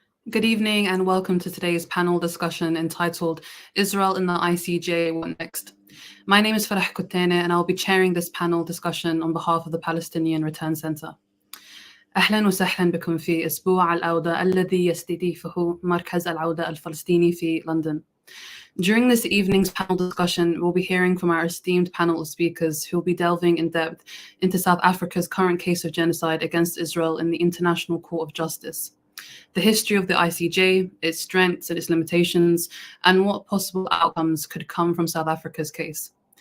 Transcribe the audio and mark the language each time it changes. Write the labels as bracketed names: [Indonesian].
[English] Good evening and welcome to today's panel discussion entitled Israel in the ICJ, What Next? My name is Farah Kutene and I'll be chairing this panel discussion on behalf of the Palestinian Return Center. [Arabic] أهلا وسهلا بكم في أسبوع العودة الذي يستضيفه مركز العودة الفلسطيني في London. [English] During this evening's panel discussion, we'll be hearing from our esteemed panel of speakers who will be delving in depth into South Africa's current case of genocide against Israel in the International Court of Justice, the history of the ICJ, its strengths and its limitations, and what possible outcomes could come from South Africa's case.